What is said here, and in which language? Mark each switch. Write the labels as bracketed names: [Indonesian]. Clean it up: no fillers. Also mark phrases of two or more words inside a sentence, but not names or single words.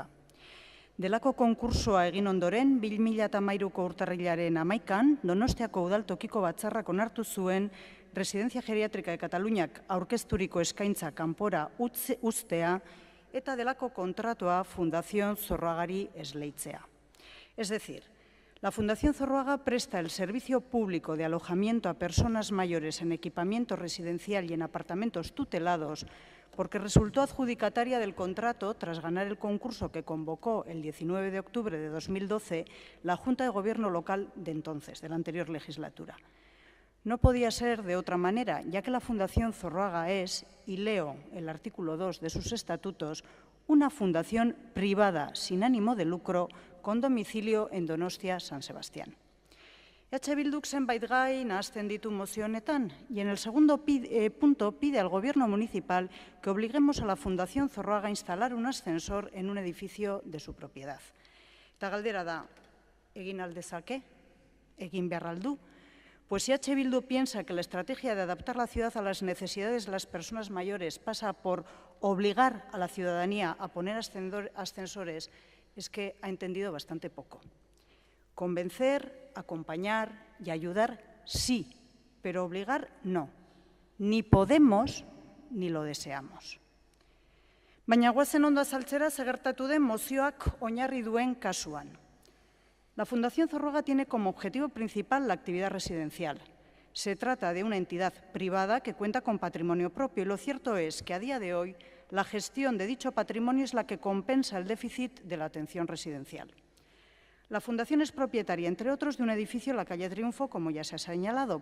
[Basque] Delako konkursoa egin ondoren, 2013ko urtarrilaren 11an, Donostiako udaltokiko batzarrak onartu zuen Residencia Geriátrica de Kataluniak aurkezturiko eskaintza kanpora uztea eta delako kontratua Fundación Zorroagari esleitzea. [Spanish] Es decir, la Fundación Zorroaga presta el servicio público de alojamiento a personas mayores en equipamiento residencial y en apartamentos tutelados porque resultó adjudicataria del contrato tras ganar el concurso que convocó el 19 de octubre de 2012 la Junta de Gobierno local de entonces, de la anterior legislatura. No podía ser de otra manera, ya que la Fundación Zorroaga es, y leo el artículo 2 de sus estatutos, una fundación privada sin ánimo de lucro con domicilio en Donostia, San Sebastián. [Basque] Bilduk zenbait gai nahazten ditu mozio honetan [Spanish] y en el segundo punto pide al Gobierno municipal que obliguemos a la Fundación Zorroaga a instalar un ascensor en un edificio de su propiedad. [Basque] Eta galdera da, egin aldezake? Egin behar aldu? [Spanish] Pues si Bildu piensa que la estrategia de adaptar la ciudad a las necesidades de las personas mayores pasa por obligar a la ciudadanía a poner ascensores, es que ha entendido bastante poco. Convencer, acompañar y ayudar, sí, pero obligar, no. Ni podemos ni lo deseamos. [Basque] Baina goazen ondo azaltzera gertatu den mozioak oinarri duen kasuan. [Spanish] La Fundación Zorroaga tiene como objetivo principal la actividad residencial. Se trata de una entidad privada que cuenta con patrimonio propio y lo cierto es que a día de hoy la gestión de dicho patrimonio es la que compensa el déficit de la atención residencial. La Fundación es propietaria, entre otros, de un edificio en la calle Triunfo, como ya se ha señalado.